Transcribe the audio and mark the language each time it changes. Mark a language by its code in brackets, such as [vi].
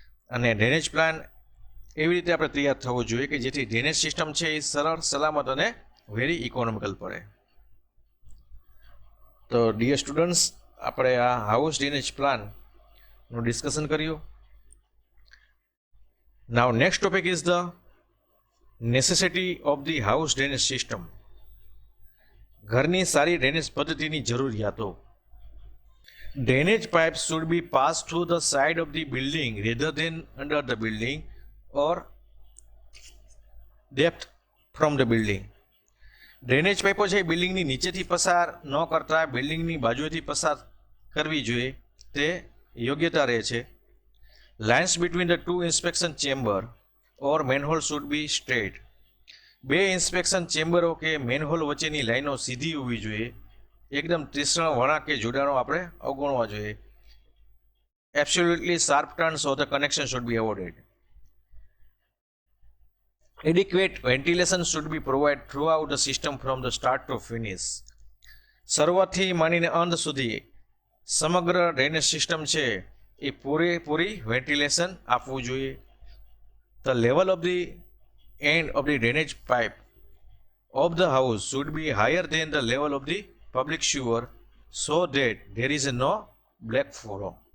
[gu] અને drainage plan એવી રીતે આપણે તૈયાર થવો જોઈએ કે જેથી ડ્રેનેજ સિસ્ટમ છે એ સરળ, સલામત અને વેરી ઇકોનોમિકલ પડે. તો ડિયર સ્ટુડન્ટ્સ, આપણે આ હાઉસ ડ્રેનેજ પ્લાનનું ડિસ્કશન કર્યું. [en] Now next topic is the necessity of the house drainage system. [gu] ઘરની સારી ડ્રેનેજ પદ્ધતિની જરૂરિયાતો. [en] Drainage pipes should be passed through the side of the building rather than under the building or depth from the building. [gu] Drainage પાઇપો છે બિલ્ડિંગની નીચેથી પસાર ન કરતા બિલ્ડિંગની બાજુએથી પસાર કરવી જોઈએ તે યોગ્યતા રહે છે. [en] Lines between the two inspection chamber or manhole should be straight. [gu] બે ઇન્સ્પેક્શન ચેમ્બરો કે મેનહોલ વચ્ચેની લાઈનો સીધી હોવી જોઈએ. એકદમ ત્રિસણ વળાંક કે જોડાણો આપણે અવગણવા જોઈએ. [en] Absolutely sharp turns or the connection should be avoided. Adequate ventilation should be provided throughout the system from the start to finish. [gu] શરૂઆતથી માંડીને અંત સુધી સમગ્ર ડ્રેનેજ સિસ્ટમ છે એ પૂરેપૂરી વેન્ટિલેશન આપવું જોઈએ. [en] The level of the end of the drainage pipe of the house should be higher than the level of the public sewer so that there is no backflow.